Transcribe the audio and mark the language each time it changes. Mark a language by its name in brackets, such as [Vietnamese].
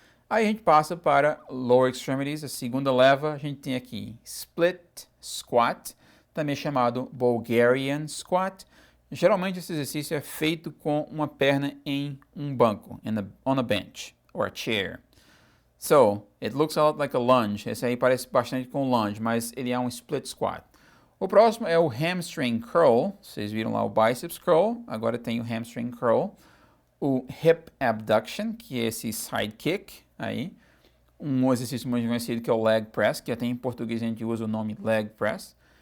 [Portuguese] Aí a gente passa para lower extremities, a segunda leva, a gente tem aqui split squat, também chamado Bulgarian squat. Geralmente esse exercício é feito com uma perna em um banco, [English] on a bench or a chair. So, it looks a lot like a lunge. [Portuguese] Esse aí parece bastante com lunge, mas ele é um split squat. O próximo é o hamstring curl. Vocês viram lá o biceps curl, agora tem o hamstring curl. O hip abduction, que é esse side kick aí. Um exercício muito conhecido que é o leg press, que até em português a gente usa o nome leg press.